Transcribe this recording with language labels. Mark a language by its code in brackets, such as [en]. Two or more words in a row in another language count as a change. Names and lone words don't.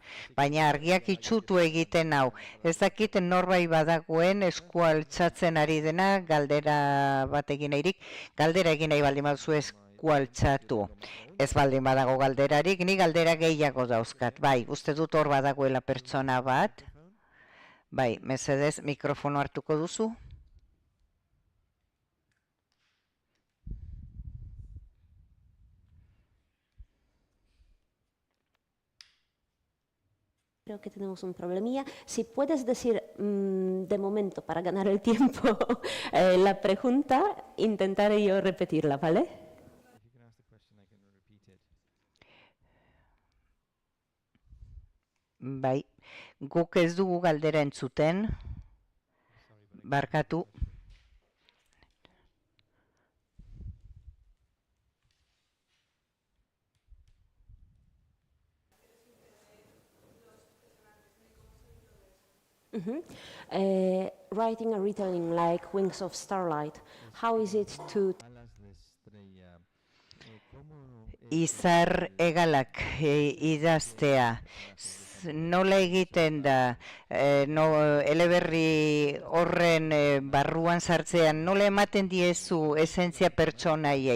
[eu] Baina argiak itxutu egiten hau. Ez dakit norbait badagoen eskua altxatzen ari dena galdera bat egin nahirik. Galdera egin nahi baldin baduzue eskua altxatu. Ez baldin badago galderarik, ni galdera gehiago dauzkat. Bai, uste dut hor badagoela pertsona bat. Bai, mesedez mikrofono hartuko duzu. [es] Creo que tenemos un problemilla. Si puedes decir de momento, para ganar el tiempo, la pregunta, intentaré yo repetirla, ¿vale? [eu] Bai, guk ez dugu galdera entzuten. Barkatu. [en] Writing a retelling like Wings of Starlight, how is it to... [eu] Izar hegalak idaztea. Nola egiten da, eleberri horren barruan sartzean, nola ematen diezu esentzia pertsonaiei.